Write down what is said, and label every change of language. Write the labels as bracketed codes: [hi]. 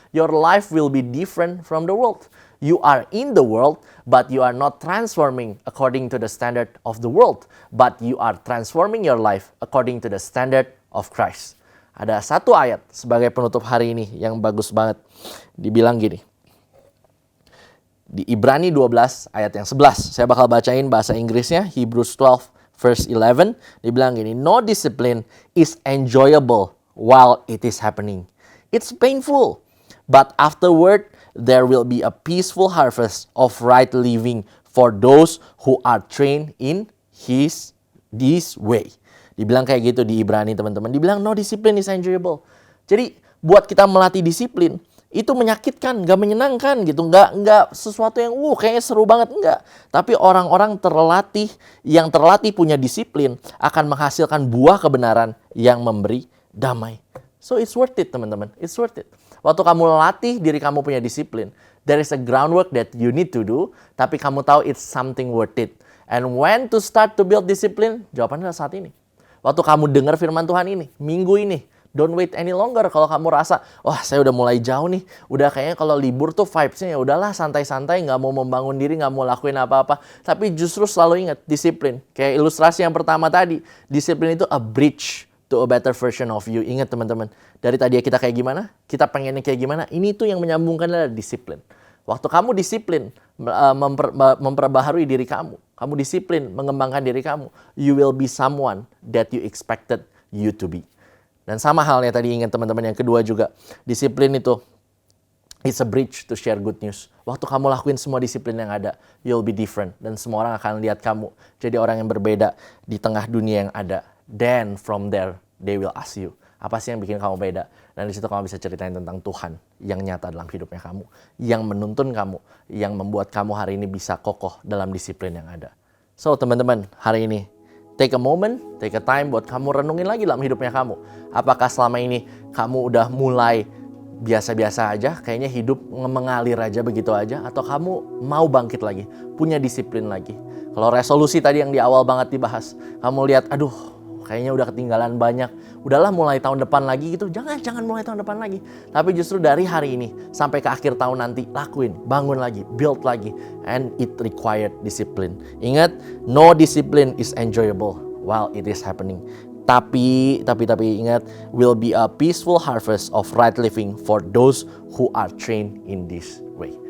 [en] Your life will be different from the world. You are in the world, but you are not transforming according to the standard of the world. But you are transforming your life according to the standard of Christ. [id] Ada satu ayat sebagai penutup hari ini yang bagus banget. Dibilang gini. Di Ibrani 12 ayat yang 11. Saya bakal bacain bahasa Inggrisnya. [en] Hebrews 12 verse 11. [id] Dibilang gini. [en] No discipline is enjoyable while it is happening. It's painful. But afterward there will be a peaceful harvest of right living for those who are trained in this way. [id] Dibilang kayak gitu di Ibrani, teman-teman. Dibilang [en] no discipline is enjoyable. [id] Jadi buat kita melatih disiplin itu menyakitkan, gak menyenangkan gitu, gak sesuatu yang kayaknya seru banget, enggak. Tapi orang-orang yang terlatih punya disiplin akan menghasilkan buah kebenaran yang memberi damai. [en] So it's worth it, [id] teman-teman, [en] it's worth it. [id] Waktu kamu latih diri kamu punya disiplin, [en] there is a groundwork that you need to do, [id] tapi kamu tahu [en] it's something worth it. And when to start to build discipline? [id] Jawabannya adalah saat ini. Waktu kamu dengar firman Tuhan ini, minggu ini, [en] don't wait any longer. [id] Kalau kamu rasa, wah saya udah mulai jauh nih. Udah kayaknya kalau libur tuh vibes-nya ya udahlah santai-santai. Nggak mau membangun diri, nggak mau lakuin apa-apa. Tapi justru selalu ingat, disiplin. Kayak ilustrasi yang pertama tadi. Disiplin itu [en] a bridge to a better version of you. [id] Ingat teman-teman. Dari tadi kita kayak gimana? Kita pengennya kayak gimana? Ini tuh yang menyambungkan adalah disiplin. Waktu kamu disiplin, memperbaharui diri kamu. Kamu disiplin, mengembangkan diri kamu. [en] You will be someone that you expected you to be. [id] Dan sama halnya tadi ingat teman-teman yang kedua juga. Disiplin itu, [en] it's a bridge to share good news. [id] Waktu kamu lakuin semua disiplin yang ada, [en] you'll be different. [id] Dan semua orang akan lihat kamu jadi orang yang berbeda di tengah dunia yang ada. [en] Then from there, they will ask you, [id] apa sih yang bikin kamu beda? Dan di situ kamu bisa ceritain tentang Tuhan yang nyata dalam hidupnya kamu. Yang menuntun kamu, yang membuat kamu hari ini bisa kokoh dalam disiplin yang ada. So teman-teman, hari ini, [en] take a moment, take a time [id] buat kamu renungin lagi dalam hidupnya kamu. Apakah selama ini kamu udah mulai biasa-biasa aja, kayaknya hidup mengalir aja begitu aja, atau kamu mau bangkit lagi, punya disiplin lagi. Kalau resolusi tadi yang di awal banget dibahas, kamu lihat, aduh, kayaknya udah ketinggalan banyak, udahlah mulai tahun depan lagi gitu. Jangan mulai tahun depan lagi. Tapi justru dari hari ini sampai ke akhir tahun nanti, lakuin, bangun lagi, build lagi. [en] And it required discipline. [id] Ingat, [en] no discipline is enjoyable while it is happening. [id] Tapi ingat, [en] will be a peaceful harvest of right living for those who are trained in this way.